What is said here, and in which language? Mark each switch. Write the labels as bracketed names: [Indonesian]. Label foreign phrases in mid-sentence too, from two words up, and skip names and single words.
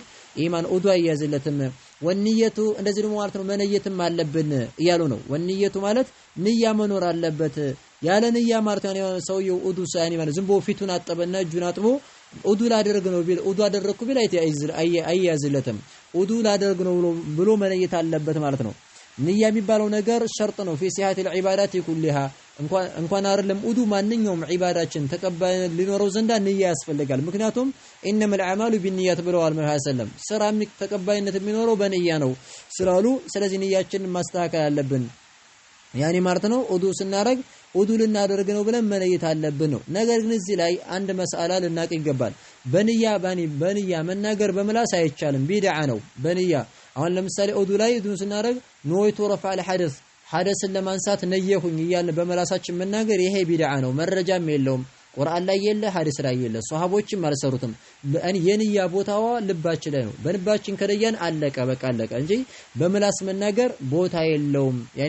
[Amharic] ኢማን ውዱእ አይያዝለትም ወንየቱ እንደዚህ ደግሞ ማለት ነው መነየትም አለብን እያሉ ነው ወንየቱ ማለት ንያ መኖር አለበት ያለ ንያ ማለት ነው ሰውየው ውዱእ ሳይኒ ማለት ዝም ብሎ ፊቱን አጠበና እጁን አጥቦ ውዱእ ላደርግ ነው ቢል ውዱእ አደረኩ ቢል አይያዝለትም ውዱእ ላደርግ ነው ብሎ መነየት አለበት ማለት ነው ንያ የሚባለው ነገር ሸርጥ ነው [Arabic] في صحة العبادات كلها [Amharic] እንኳን አይደለም ውዱእ ማንኛውም ዒባዳችን ተቀባይነት ሊኖረው ዘንዳ ንያ ያስፈልጋል ምክንያቱም [Arabic] انما الاعمال بالنيات [Amharic] ብለዋል መሐመድ ሰለም ስራ ተቀባይነት የሚኖረው በንያ ነው ስላሉ ስለዚህ ንያችንን ማስተካከል አለብን ያኔ ማለት ነው ውዱእ ስናረግ ውዱእ ልናደርግ ነው ብለን መነየት አለብን ነው ነገር ግን እዚህ ላይ አንድ መስአላ ልናቅ ይገባል በንያ መናገር በመላስ አይቻልም ቢድዓ ነው በንያ አሁን ለምሳሌ ውዱእ ላይ ውዱእ ስናረግ [Arabic] نويت رفع [Amharic] ሐደስን ለማንሳት ነየሁኝ እያልን በመላሳችን መናገር ይሄ ቢድዓ ነው መረጃም የለውም ቁርአን ላይ የለ ሐዲስ ላይ የለ ሷሃቦችም አልሰሩትም የንያ ቦታዋ ልባችን ላይ ነው በልባችን ከለያን አለቀ በቃ አለቀ እንጂ በመላስ መናገር ቦታ የለውም ያኒ